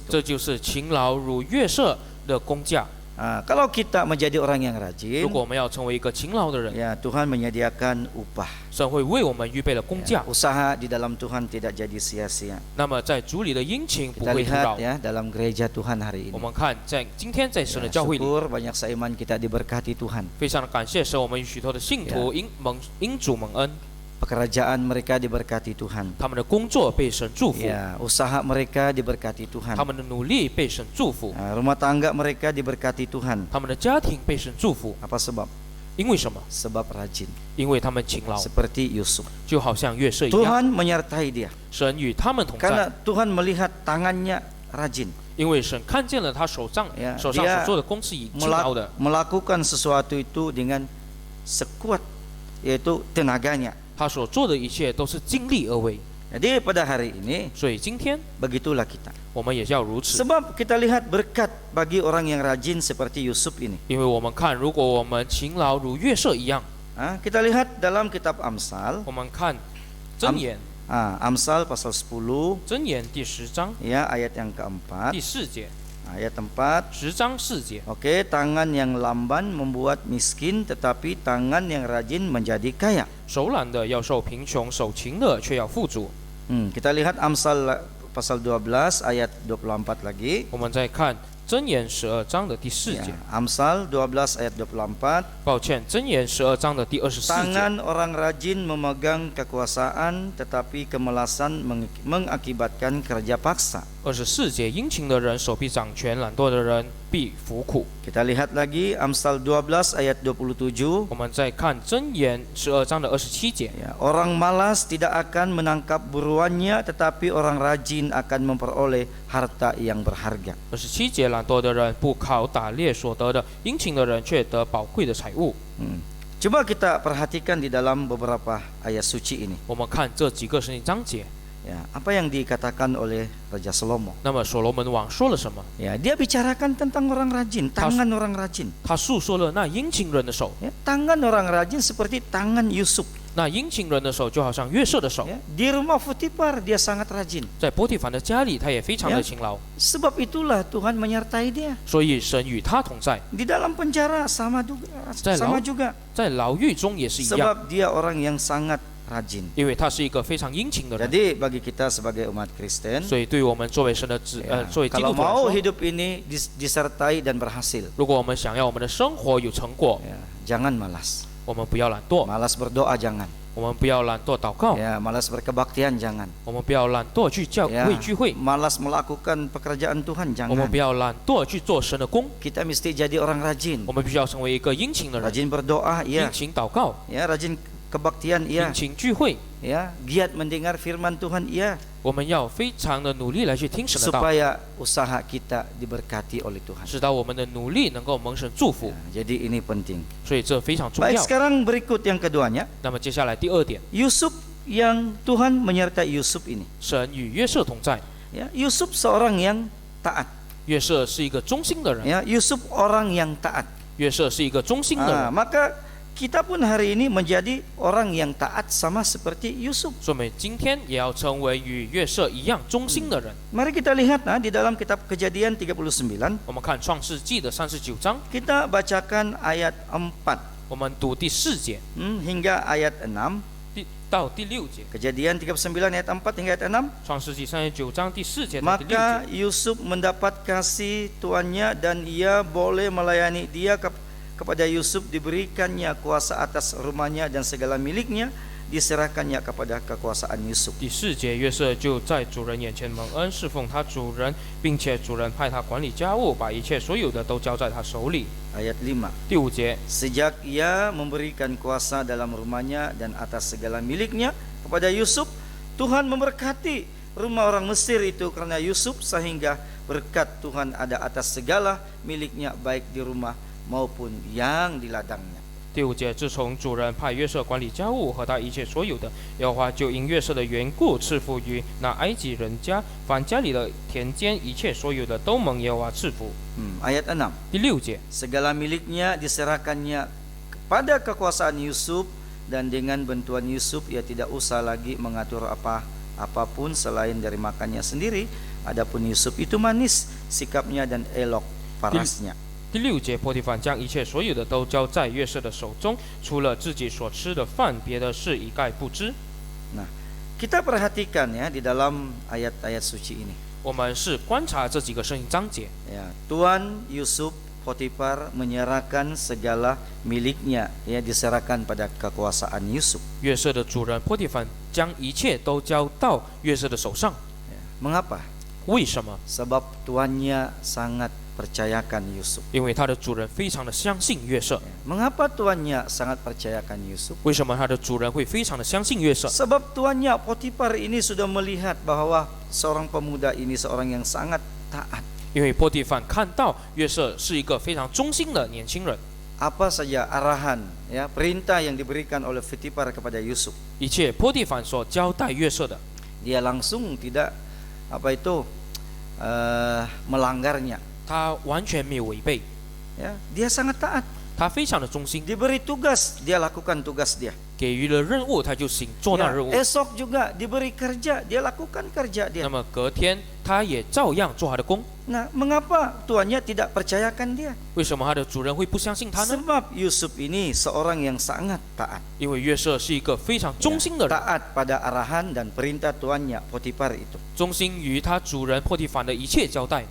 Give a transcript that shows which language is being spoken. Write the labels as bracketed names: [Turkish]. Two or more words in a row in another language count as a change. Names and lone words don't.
[Chinese] 这就是勤劳如约瑟的工价。 [Indonesian] Kalau kita menjadi orang yang rajin, [Chinese] 如果我们要成为一个勤劳的人， [Indonesian] ya Tuhan menyediakan upah. [Chinese] 神会为我们预备了工价。 [Indonesian] Usaha di dalam Tuhan tidak jadi sia-sia. [Chinese] 那么在主里的殷勤不 [Indonesian] Kita [Chinese] 会徒 [Indonesian] lihat [Chinese] 劳。 [Indonesian] ya dalam gereja Tuhan hari [Chinese] 我 [Indonesian] ini. [Chinese] 们看在今天在神的 [Indonesian] Ya, [Chinese] 教会里， [Indonesian] syukur banyak seiman kita diberkati Tuhan. [Chinese] 非常的感谢神，我们与许多的信徒因主蒙恩， [Indonesian] Pekerjaan mereka diberkati Tuhan. [Chinese] 他们的工作被神祝福， [Indonesian] Ya, usaha mereka diberkati Tuhan. [Chinese] 他们的努力被神祝福， [Indonesian] Rumah tangga mereka diberkati Tuhan. [Chinese] 他们的家庭被神祝福。 [Indonesian] Apa sebab? [Chinese] 因为什么？ [Indonesian] Sebab rajin. [Chinese] 因为他们勤劳， [Indonesian] Seperti Yusuf. [Chinese] 就好像约瑟一样， [Indonesian] Tuhan menyertai dia. [Chinese] 神与他们同 [Indonesian] Karena [Chinese] 在， [Indonesian] Tuhan melihat tangannya rajin. [Chinese] 因为神看见了他手上 [Indonesian] Ya, [Chinese] 手上 [Indonesian] dia [Chinese] 所做的工是以勤劳的， [Indonesian] melakukan sesuatu itu dengan sekuat, yaitu tenaganya. [Chinese] 他所做的一切都是尽力而为。 [Indonesian] Jadi pada hari ini [Chinese] 所以今天 [Indonesian] begitulah kita. [Chinese] 我们也要如此， [Indonesian] Sebab kita lihat berkat bagi orang yang rajin seperti Yusuf ini. [Chinese] 因为我们看，如果我们勤劳如约瑟一样， [Indonesian] Kita lihat dalam kitab Amsal, [Chinese] 我们看箴言， [Indonesian] Amsal pasal 10, [Chinese] 箴言第10章 [Indonesian] ya ayat yang keempat, [Chinese] 第4节， [Indonesian] ayat 4. [Chinese] 10章4节。 [Indonesian] Oke, tangan yang lamban membuat miskin, tetapi tangan yang rajin menjadi kaya. [Chinese] 手懒的要受贫穷，手勤的却要富足。 [Indonesian] Kita lihat Amsal pasal 12 ayat 24 lagi. [Chinese] 我们再看箴言12章的第4 [Indonesian] Ya, [Chinese] 节， [Indonesian] Amsal 12 ayat 24. [Chinese] 抱歉，箴言12章的第24节。 [Indonesian] Tangan orang rajin memegang kekuasaan, tetapi kemalasan mengakibatkan kerja paksa. [Chinese] 24 节，殷勤的人手臂掌权，懒惰的人必服苦。 [Indonesian] Kita lihat lagi Amsal 12 ayat 27. [Chinese] 我们再看箴言12章的27节， [Indonesian] Ya, orang malas tidak akan menangkap buruannya, tetapi orang rajin akan memperoleh harta yang berharga. [Chinese] 27 节，懒惰的人不靠打猎所得的，殷勤的人却得宝贵的财物。 [Indonesian] Coba kita perhatikan di dalam beberapa ayat suci ini. [Chinese] 我们看这几个圣经章节， [Indonesian] Ya, apa yang dikatakan oleh Raja Salomo? [Chinese] 那么所罗门王说了什么？ [Indonesian] Ya, dia bicarakan tentang orang rajin, tangan orang rajin. [Chinese] 他诉说了那殷勤人的手， [Indonesian] Ya, tangan orang rajin seperti tangan Yusuf. [Chinese] 那殷勤人的手就好像约瑟的手， [Indonesian] Ya, di rumah Potifar dia sangat rajin. [Chinese] 在波提凡的家里，他也非常的勤劳， [Indonesian] Sebab itulah Tuhan menyertai dia. [Chinese] 所以神与他同在。 [Indonesian] Di dalam penjara sama juga. [Chinese] 在牢狱中也是一样， [Indonesian] Sebab dia orang yang sangat rajin. [Chinese] 因为他是一个非常殷勤的人。 [Indonesian] Jadi bagi kita sebagai umat Kristen, [Chinese] 所以对于我们作为神的作为基 [Indonesian] kalau [Chinese] 督徒来 [Indonesian] mau [Chinese] 说， [Indonesian] hidup ini disertai dan berhasil, [Chinese] 如果我们想要我们的生活有成果， [Indonesian] ya, jangan malas. [Chinese] 我们不要懒惰， [Indonesian] Malas berdoa jangan. [Chinese] 我们不要懒惰祷告， [Indonesian] Ya, malas berkebaktian jangan. [Chinese] 我们不要懒惰去教 [Indonesian] Ya, [Chinese] 会聚会， [Indonesian] malas melakukan pekerjaan Tuhan [Chinese] 我们 [Indonesian] jangan. [Chinese] 不要懒惰去做神的工， [Indonesian] Kita mesti jadi orang rajin. [Chinese] 我们必须要成为一个殷勤的人， [Indonesian] Rajin berdoa, [Chinese] 殷 [Indonesian] ya. [Chinese] 勤祷告， [Indonesian] Ya, rajin kebaktian, [Chinese] 殷 [Indonesian] ya. [Chinese] 勤聚会， [Indonesian] Ya, giat mendengar firman Tuhan, ya. [Chinese] 我们要非常的努力来去听神的道， [Indonesian] Supaya usaha kita diberkati oleh Tuhan. [Chinese] 使到我们的努力能够蒙神祝福， [Indonesian] Jadi ini penting. [Chinese] 所以这非常重 [Indonesian] Baik, [Chinese] 要。 [Indonesian] sekarang berikut yang keduanya. [Chinese] 那么接下来第二点， [Indonesian] Yusuf yang Tuhan menyertai Yusuf ini. [Chinese] 神与约瑟同在， [Indonesian] Ya, Yusuf seorang yang taat. [Chinese] 约瑟是一个忠心的人， [Indonesian] Ya, Yusuf orang yang taat. [Chinese] 约瑟是一个忠心的人。 [Indonesian] Maka kita pun hari ini menjadi orang yang taat sama seperti Yusuf. [Chinese] 所以我们今天也要成为与约瑟一样忠心的人。 [Indonesian] Mari kita lihat di dalam kitab Kejadian 39, [Chinese] 我们看创世纪的39章， [Indonesian] kita bacakan ayat 4 [Chinese] 我们读第4节 [Indonesian] hingga ayat 6. [Chinese] 到第6节。 [Indonesian] Kejadian 39 ayat 4 hingga ayat 6. [Chinese] 创世纪39章第4节到第6 [Indonesian] Maka [Chinese] 节。 [Indonesian] Yusuf mendapat kasih tuannya dan ia boleh melayani dia kepada Yusuf diberikannya kuasa atas rumahnya dan segala miliknya diserahkannya kepada kekuasaan Yusuf. [Chinese] 第4节，约瑟就在主人眼前蒙恩，侍奉他主人，并且主人派他管理家务，把一切所有的都交在他手里。 [Indonesian] Ayat 5. [Chinese] 第5节， [Indonesian] Sejak ia memberikan kuasa dalam rumahnya dan atas segala miliknya kepada Yusuf, Tuhan memberkati rumah orang Mesir itu karena Yusuf, sehingga berkat Tuhan ada atas segala miliknya baik di rumah maupun yang di ladangnya. [Chinese] 第5节，自从主人派约瑟管理家务和他一切所有的，耶和华就因约瑟的缘故赐福于那埃及人家，凡家里的田间一切所有的都蒙耶和华赐福。 [Indonesian] Ayat 6. [Chinese] 第6节， [Indonesian] Segala miliknya diserahkannya kepada kekuasaan Yusuf, dan dengan bantuan Yusuf ia tidak usah lagi mengatur apapun selain dari makannya sendiri. Adapun Yusuf itu manis sikapnya dan elok parasnya. [Chinese] 第6节，波提反将一切所有的都交在约瑟的手中，除了自己所吃的饭，别的事一概不知。 [Indonesian] Nah, kita perhatikan ya di dalam ayat-ayat suci ini. [Chinese] 我们是观察这几个圣经章节， [Indonesian] Ya, Tuan Yusuf Potifar menyerahkan segala miliknya, ya, diserahkan pada kekuasaan Yusuf. [Chinese] 约瑟的主人波提反将一切都交到约瑟的手上。 [Indonesian] Ya, mengapa? [Chinese] 为什么？ [Indonesian] Sebab tuannya sangat percayakan Yusuf. [Chinese] 因为他的主人非常的相信约瑟。 [Indonesian] Mengapa tuannya sangat percayakan Yusuf? [Chinese] 为什么他的主人会非常的相信约瑟？ [Indonesian] Sebab tuannya Potifar ini sudah melihat bahwa seorang pemuda ini seorang yang sangat taat. [Chinese] 因为波提反看到约瑟是一个非常忠心的年轻人， [Indonesian] Apa saja arahan, ya, perintah yang diberikan oleh Potifar kepada Yusuf, [Chinese] 一切波提反所交代约瑟的， [Indonesian] dia langsung tidak melanggarnya. [Chinese] 他完全没有违背， [Indonesian] Ya, dia sangat taat. [Chinese] 他非常的忠心， [Indonesian] Diberi tugas, dia lakukan tugas dia. [Chinese] 给予了任务他就做那 [Indonesian] Ya, [Chinese] 任务。 [Indonesian] esok juga diberi kerja, dia lakukan kerja [Chinese] 那 [Indonesian] dia. [Chinese] 么隔天他也照样做他的工。 [Indonesian] Nah, mengapa tuannya tidak percayakan dia? [Chinese] 为什么他的主人会不相信他呢？ [Indonesian] Sebab Yusuf ini seorang yang sangat taat. [Chinese] 因为约瑟是一个非常忠心的人， [Indonesian] Taat pada arahan dan perintah tuannya Potifar itu. [Chinese] 忠心于他主人波提反的一切交代。